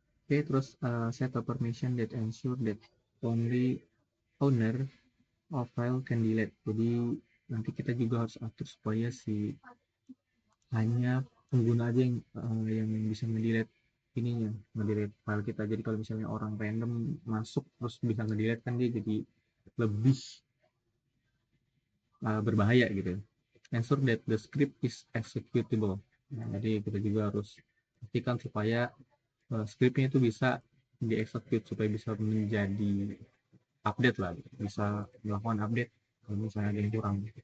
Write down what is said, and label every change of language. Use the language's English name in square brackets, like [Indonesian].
[English] Oke, terus set a permission that ensure that only owner of file can delete. [Indonesian] Jadi nanti kita juga harus atur supaya hanya pengguna aja yang bisa mendelete ininya, ngedelete file kita. Jadi kalau misalnya orang random masuk terus bisa ngedelete kan dia jadi lebih berbahaya gitu. [English] Ensure that the script is executable. [Indonesian] Nah, jadi kita juga harus pastikan supaya scriptnya itu bisa dieksekut supaya bisa menjadi update lah, bisa melakukan update kalau misalnya ada yang kurang.